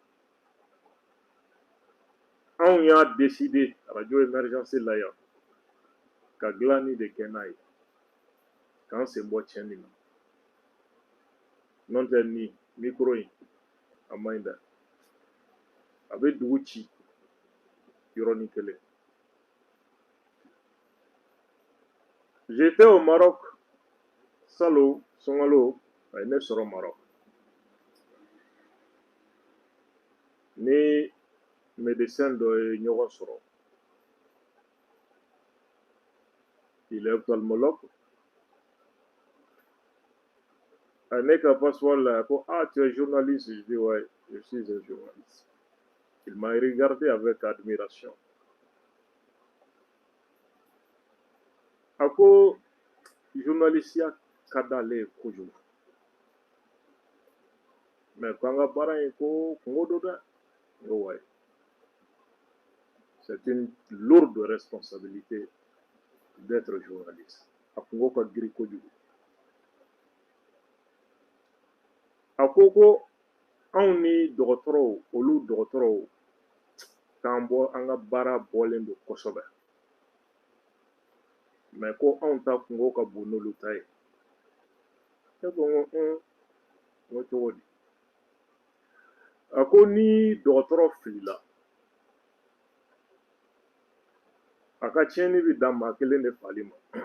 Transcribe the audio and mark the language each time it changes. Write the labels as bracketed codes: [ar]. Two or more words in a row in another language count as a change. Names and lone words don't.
[bm] anw y'a décidé radio émergence la yan ka dilanni de kɛ n'a ye k'an sen bɔ tiɲɛni na n'o tɛ nin micro in a man ɲi dɛ a bɛ dugu ci yɔrɔnin kelen. [fr] J'étais au Maroc salon [bm] sunkalo a ye ne sɔrɔ Maroc ni médecin dɔ ye ɲɔgɔn sɔrɔ [fr] il est ophtalmologue [bm] a ye ne ka passeport lajɛ ko [fr] ah tu es journaliste je dis ouais je suis un journaliste il m'a regardé avec admiration [bm] a ko journalistiya ka d'ale ye kojugu mais ko an ka baara in ko kungo don dɛ n ko ouais [fr] c'est une lourde responsabilité d'être journaliste [bm] a kungo ka girin kojugu a ko anw ni dɔgɔtɔrɔw olu dɔgɔtɔrɔw k'an bɔ an ka baara bɔlen don kosɛbɛ mais ko anw ta kungo ka bon n'olu ta ye ne ko n ko cogo di a ko ni dɔgɔtɔrɔ filila a ka tiɲɛni bɛ dan maa kelen de fali ma